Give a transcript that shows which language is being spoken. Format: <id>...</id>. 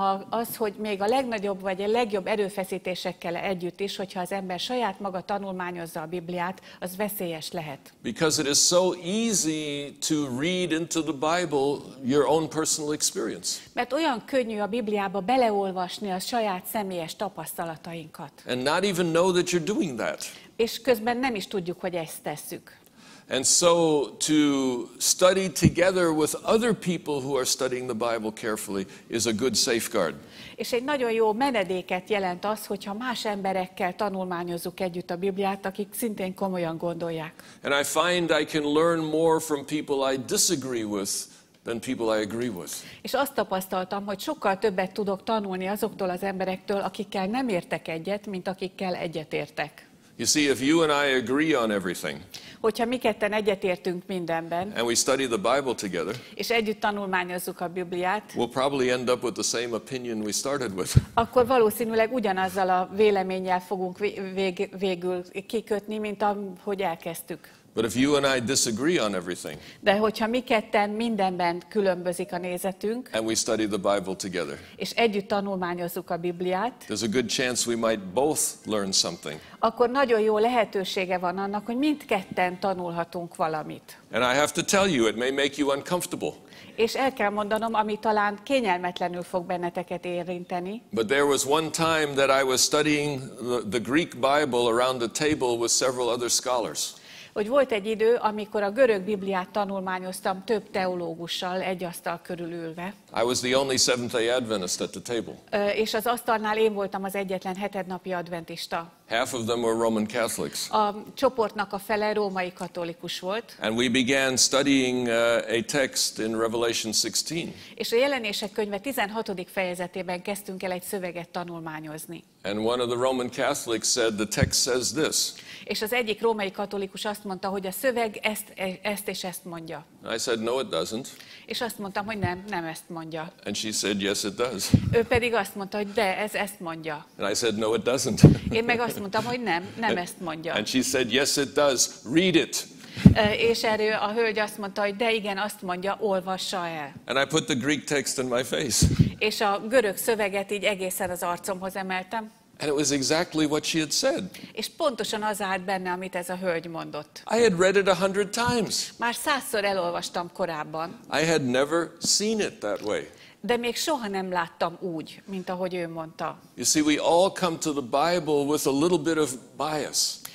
<hu>Az, hogy még a legnagyobb vagy a legjobb erőfeszítésekkel együtt is, hogyha az ember saját maga tanulmányozza a Bibliát, az veszélyes lehet.</hu> <en>Because it is so easy to read into the Bible your own personal experience.</en> <hu>Mert olyan könnyű a Bibliába beleolvasni a saját személyes tapasztalatainkat.</hu> <en>And not even know that you're doing that.</en> <hu>És közben nem is tudjuk, hogy ezt tesszük.</hu> <en>And so to study together with other people who are studying the Bible carefully is a good safeguard.</en> <hu>És egy nagyon jó menedéket jelent az, hogyha más emberekkel tanulmányozzuk együtt a Bibliát, akik szintén komolyan gondolják.</hu> <en>And I find I can learn more from people I disagree with than people I agree with.</en> <hu>És azt tapasztaltam, hogy sokkal többet tudok tanulni azoktól az emberektől, akikkel nem értek egyet, mint akikkel egyetértek.</hu> <en>You see, if you and I agree on everything,</en> <hu>Hogyha mi ketten egyetértünk mindenben,</hu> <en>and we study the Bible together,</en> <hu>és együtt tanulmányozzuk a Bibliát,</hu> <en>we'll probably end up with the same opinion we started with.</en> <hu>akkor valószínűleg ugyanazzal a véleménnyel fogunk végül kikötni, mint ahogy elkezdtük.</hu> <en>But if you and I disagree on everything,</en> <hu>De hogyha mi ketten mindenben különbözik a nézetünk,</hu> <en>and we study the Bible together,</en> <hu>és együtt tanulmányozzuk a Bibliát,</hu> <en>there's a good chance we might both learn something.</en> <hu>akkor nagyon jó lehetősége van annak, hogy mindketten tanulhatunk valamit.</hu> <en>And I have to tell you, it may make you uncomfortable.</en> <hu>És el kell mondanom, ami talán kényelmetlenül fog benneteket érinteni.</hu> <en>But there was one time that I was studying the Greek Bible around the table with several other scholars.</en> <hu>Hogy volt egy idő, amikor a görög Bibliát tanulmányoztam több teológussal egy asztal körül ülve.</hu> <en>I was the only Seventh-day Adventist at the table.</en> <hu>És az asztalnál én voltam az egyetlen hetednapi adventista.</hu> <en>Half of them were Roman Catholics.</en> <hu>A csoportnak a fele római katolikus volt.</hu> <en>And we began studying a text in Revelation 16.</en> <hu>És a Jelenések könyve 16. fejezetében kezdtünk el egy szöveget tanulmányozni.</hu> <en>And one of the Roman Catholics said, the text says this.</en> <hu>És az egyik római katolikus azt mondta, hogy a szöveg ezt és ezt mondja.</hu> <en>I said, no, it doesn't.</en> <hu>És azt mondtam, hogy nem ezt mondja.</hu> <en>And she said, yes, it does.</en> <hu>Ő pedig azt mondta, hogy de, ez ezt mondja.</hu> <en>And I said, no, it doesn't.</en> <hu>Én meg azt mondtam, hogy nem ezt mondja.</hu> <en>And she said, yes, it does. Read it.</en> <hu>És erről a hölgy azt mondta, hogy de igen, azt mondja, olvassa el.</hu> <en>And I put the Greek text in my face.</en> <hu>És a görög szöveget így egészen az arcomhoz emeltem.</hu> <en>And it was exactly what she had said.</en> <hu>És pontosan az állt benne, amit ez a hölgy mondott.</hu> <en>I had read it 100 times.</en> <hu>Már 100-szor elolvastam korábban.</hu> <en>I had never seen it that way.</en> <hu>De még soha nem láttam úgy, mint ahogy ő mondta.</hu> <en>You see, we all come to the Bible with a little bit of bias.</en>